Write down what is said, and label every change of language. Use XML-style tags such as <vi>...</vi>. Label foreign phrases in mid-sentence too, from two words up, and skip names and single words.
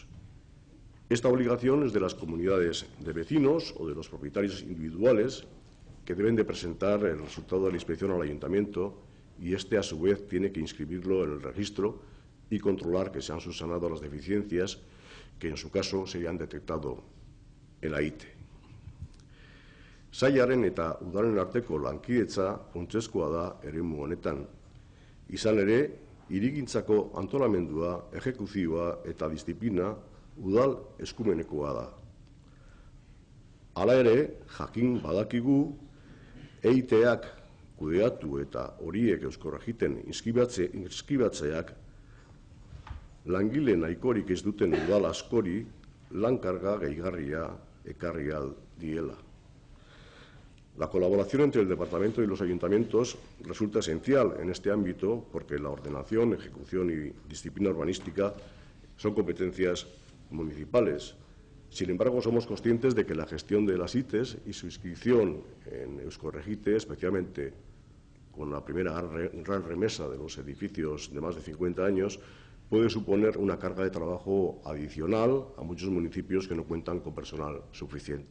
<es>Esta obligación es de las comunidades de vecinos o de los propietarios individuales que deben de presentar el resultado de la inspección al ayuntamiento y este a su vez tiene que inscribirlo en el registro y controlar que se han subsanado las deficiencias que en su caso se hayan detectado en la ITE.</es> <eu>Sailaren eta udalen arteko lankidetza funtsezkoa da eremu honetan. Izan ere, hirigintzako antolamendua, ejekuzioa eta disiplina udal eskumenekoa da. Hala ere, jakin badakigu, EITak kudeatu eta horiek Eusko Regiten inskribatzeak langile nahikorik ez duten udal askori lan-karga gehigarria ekarri ahal diela.</eu> <es>La colaboración entre el Departamento y los ayuntamientos resulta esencial en este ámbito porque la ordenación, ejecución y disciplina urbanística son competencias municipales. Sin embargo, somos conscientes de que la gestión de las ITES y su inscripción en Eusko Regite, especialmente con la primera gran remesa de los edificios de más de 50 años, puede suponer una carga de trabajo adicional a muchos municipios que no cuentan con personal suficiente.</es>